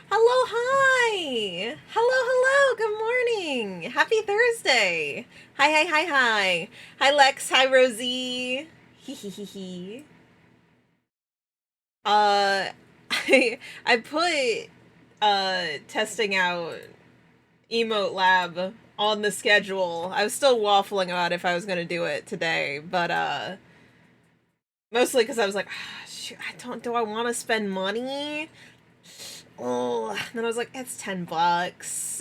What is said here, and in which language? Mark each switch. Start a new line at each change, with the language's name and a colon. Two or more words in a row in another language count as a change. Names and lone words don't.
English: Hello, hi! Hello, good morning! Happy Thursday! Hi. Hi, Lex, hi, Rosie! Hee hee hee hee. Uh, I put, testing out EmoteLab on the schedule. I was still waffling about if I was gonna do it today, but, mostly because I was like, shoot, do I want to spend money? Oh, and then I was like, it's $10.